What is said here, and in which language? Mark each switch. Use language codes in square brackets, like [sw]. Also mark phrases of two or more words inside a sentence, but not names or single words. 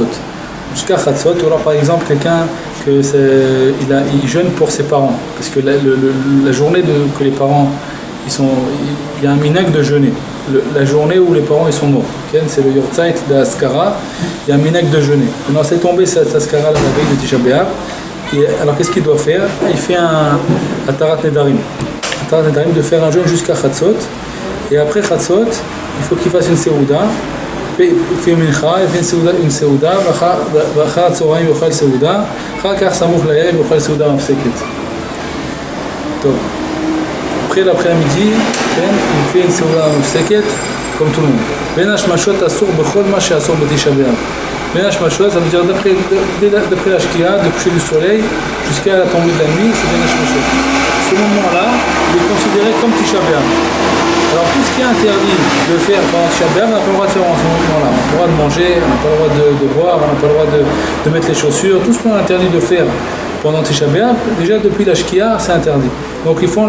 [fr] Jusqu'à Chatzot, ou alors par exemple quelqu'un il jeûne pour ses parents, parce que la journée que les parents il y a un minhag de jeûner, la journée où les parents ils sont morts, c'est le Yortzeit de Askara, il y a un minhag de jeûner. Maintenant c'est tombé cette Askara la veille de Tisha B'Av, et alors qu'est-ce qu'il doit faire? Il fait un [he] התרת נדרים, [fr] de faire un jeûne jusqu'à Chatzot, et après Chatzot, il faut qu'il fasse une Seuda. Il fait une [he] סעודה, ואחר הצהריים יאכל סעודה, אחר כך סמוך לערב יאכל סעודה מפסקת. טוב. [fr] Après l'après-midi, il fait une [he] סעודה מפסקת, [fr] comme tout le monde. [he] בין השמשות אסור בכל מה שאסור בתשעה באב. בין השמשות, [fr] ça veut dire d'après la shkia, de coucher du soleil jusqu'à la tombée de la nuit, c'est [he] בין השמשות. [fr] Ce moment-là, il est considéré comme Tisha B'Av. Alors tout ce qui est interdit de faire pendant Tisha B'Av, on n'a pas le droit de faire en ce moment-là. On n'a pas le droit de manger, on n'a pas le droit de boire, on n'a pas le droit de mettre les chaussures. Tout ce qu'on est interdit de faire pendant Tisha B'Av, déjà depuis la Shkia, c'est interdit.